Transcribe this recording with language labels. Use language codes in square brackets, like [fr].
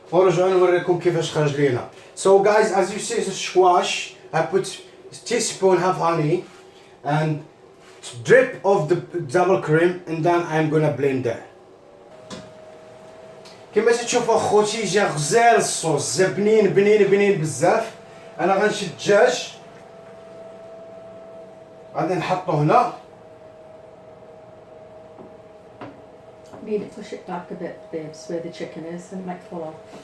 [ar] ونرجعوا نوريكم كيفاش خرج لينا. [en] So guys, as you see the squash, I put teaspoon half honey and drip of the double cream and then I'm gonna blend it. [ar] كما تشوفوا اخوتي جا غزال الصوص، جا بنين بنين بنين بزاف. انا غنشد الدجاج غادي نحطو هنا. [en] Need to push it back a bit, babes, where the chicken is, and it might fall off.